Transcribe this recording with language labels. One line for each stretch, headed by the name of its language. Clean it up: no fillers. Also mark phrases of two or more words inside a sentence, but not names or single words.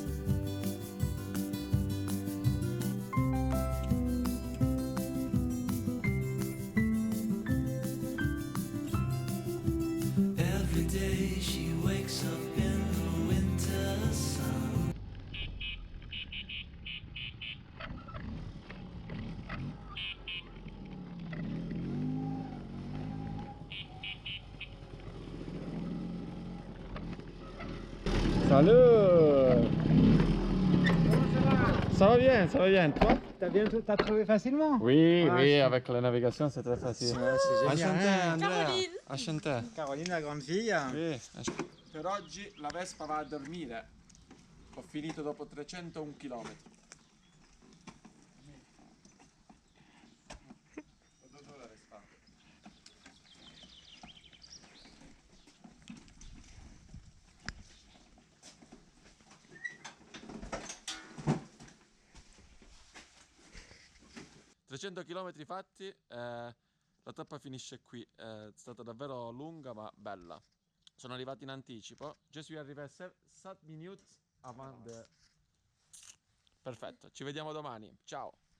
English: Every day she wakes up in the winter sun.
French: Salut. Ça va bien, ça va bien. Toi? T'as trouvé facilement? Oui, Ah, oui, c'est- avec la navigation c'est très facile. Ouais, c'est génial. Enchanté, hein. Andrea. Caroline. Enchanté. Caroline, la grande fille.
Italian: Sì. Per oggi la Vespa va a dormire. Ho finito dopo 301 km. Dove la Vespa? ...300 km fatti, la tappa finisce qui, è stata davvero lunga ma bella. Sono arrivati in anticipo,
French: je suis arrivé 7 minutes avant de...
Italian: Perfetto, ci vediamo domani, ciao!